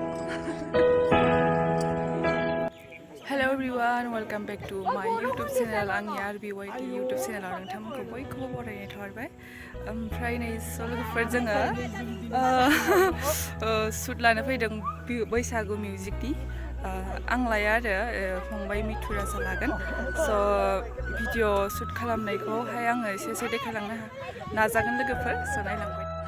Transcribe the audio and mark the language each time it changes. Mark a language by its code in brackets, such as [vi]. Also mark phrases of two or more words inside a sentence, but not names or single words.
[en] Hello everyone, welcome back to my YouTube channel. [brx] आंनि RBYT [en] YouTube channel [brx] आव नोंथांमोनखौ बयखौबो बरायनाय थाहरबाय। ओमफ्राय नै लोगोफोर जोङो शुट लानो फैदों बैसागु मिउजिकनि। आं लाया आरो फंबाय मिथुराजा लागोन। स' [en] video shoot [brx] खालामनायखौहाय आङो एसे देखायलांनो नाजागोन लोगोफोर। स' नायलांबाय।